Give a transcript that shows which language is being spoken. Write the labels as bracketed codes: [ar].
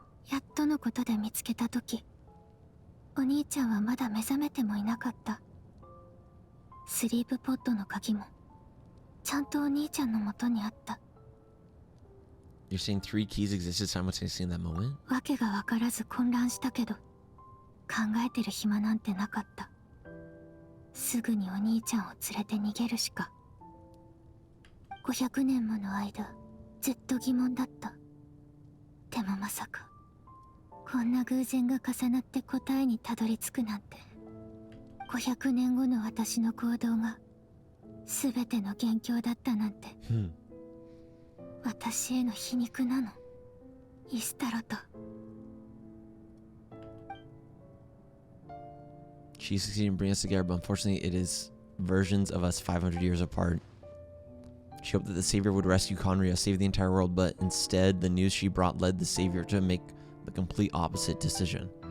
[ja] やっとのことで見つけたとき、お兄ちゃんはまだ目覚めてもいなかった。スリープポットの鍵もちゃんとお兄ちゃんの元にあった。 [en] You're saying 3 keys existed simultaneously in that moment? [ja] わけがわからず混乱したけど、考えてる暇なんてなかった。すぐにお兄ちゃんを連れて逃げるしか。500年もの間、ずっと疑問だった。でもまさか、こんな偶然が重なって答えにたどり着くなんて。 500年後の私の行動が全ての元凶だったなんて。私への皮肉なの、イスタロト。 [en] She succeeded in bringing us together, but unfortunately it is versions of us 500 years apart. She hoped that the Savior would rescue Conria, save the entire world, but instead the news she brought led the Savior to make the complete opposite decision.